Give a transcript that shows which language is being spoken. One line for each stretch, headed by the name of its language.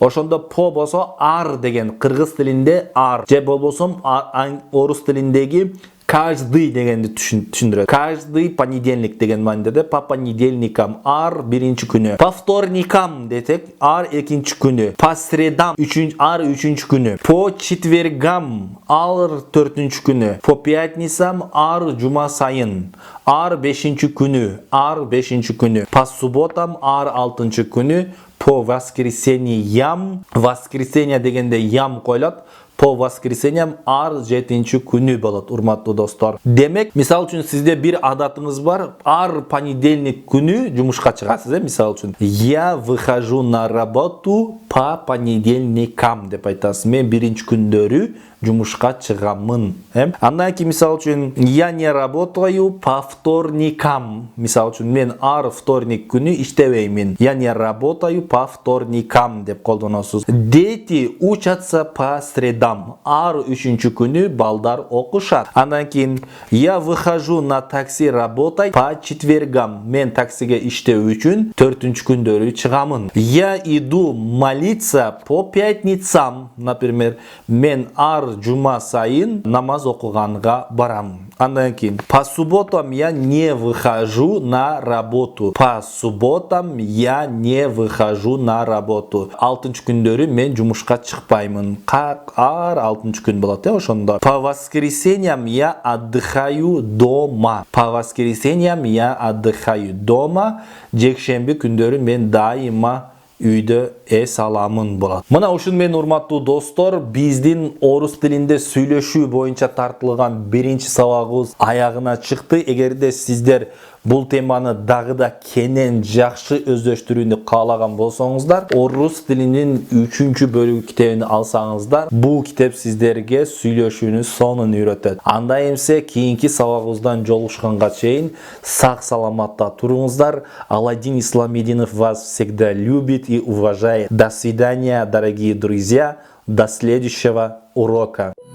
Kyrgyz: Ошондо по болсо ар деген кыргыз тилинде ар же болбосо орус тилиндеги каждый дегенди түшүндүрөт.
Russian: Каждый понедельник
Kyrgyz: деген мааниде
Russian: по понедельникам
Kyrgyz: ар биринчи күнү.
Russian: По вторникам
Kyrgyz: десек ар экинчи күнү.
Russian: По средам
Kyrgyz: ар үчүнчү күнү.
Russian: По четвергам
Kyrgyz: ар төртүнчү күнү. По пятницам ар жума сайын. Ар 5-ші күнү. Ар 5-ші күнү.
Russian: По субботам
Kyrgyz: ар 6-ші күнү.
Russian: По воскресеньям, воскресенье
Kyrgyz: дегенде ям койлот.
Russian: По воскресеньям
Kyrgyz: ар 7-ші күнү болот, урматтуу достор. Демек, мисал үчүн сизде бир адатыңыз бар, ар понедельник күнү жумушка чыгасыз, мисал үчүн.
Russian: Я выхожу на работу по понедельникам
Kyrgyz: деп айтасыз. Мен биринчи күндөрү жумушка чыгамын. Андан кийин мисал үчүн
Russian: я не работаю по вторникам.
Kyrgyz: Мисал үчүн мен ар вторник күнү иштебеймин.
Russian: Я не работаю по вторникам
Kyrgyz: деп колдоносуз.
Russian: Дети учатся по средам.
Kyrgyz: Ар 3-ші күнү балдар окушат. Андан кийин
Russian: я выхожу на такси работать по четвергам.
Kyrgyz: Мен таксиге иштөө үчүн 4-ші күндөрү чыгамын.
Russian: Я иду молиться по пятницам.
Kyrgyz: Например, мен ар жума сайын намаз окуганга барам. Андан кийин
Russian: по субботам я не выхожу на работу. По субботам я не выхожу на работу.
Kyrgyz: 6-ші күндөрү мен жумушка чыкпаймын. Ар 6-ші күн болот, ошондо.
Russian: По воскресеньям я отдыхаю дома. По воскресеньям я отдыхаю дома.
Kyrgyz: Жекшемби күндөрү мен дайыма үйдө эс аламын болот. Мына ушун менен урматтуу достор, биздин орус тилинде сүйлөшүү боюнча тартылган биринчи сабагыбыз аягына чыкты. Эгерде сиздер бул теманы дагы да кенен жакшы өздөштүрүүнү каалаган болсоңуздар, орус тилинин 3-чү бөлүгү китебин алсаңыздар, бул китеп сиздерге сүйлөшүүнүн сонун үйрөтөт. Анда эмсе кийинки сабагыбыздан жолугушканга чейин сак саламатта туруңуздар.
Russian: Аладдин Исламединов вас всегда любит и уважает. До свидания, дорогие друзья. До следующего урока.